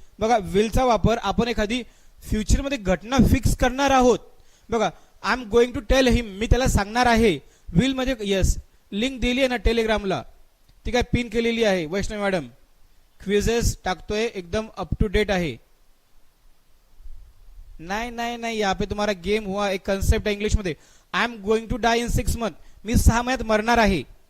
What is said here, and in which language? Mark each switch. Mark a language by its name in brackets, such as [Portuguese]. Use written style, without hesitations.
[Marathi] बघा विलचा वापर आपण एखादी फ्युचरमध्ये घटना फिक्स करणार आहोत. बघा [English] I am going to tell him, [Marathi] मी त्याला सांगणार आहे. विल म्हणजे यस, लिंक दिली आहे ना टेलिग्रामला, ती काय पिन केलेली आहे वैष्णवी मॅडम. क्विजेस टाकतोय, एकदम अप टू डेट आहे. [Hindi] नहीं नहीं नहीं, यहाँ पे तुम्हारा गेम हुआ. एक कन्सेप्ट है [Marathi] इंग्लिश मध्ये, [English] I am going to die in 6 months, [Marathi] मी 6 महिन्यात मरणार आहे.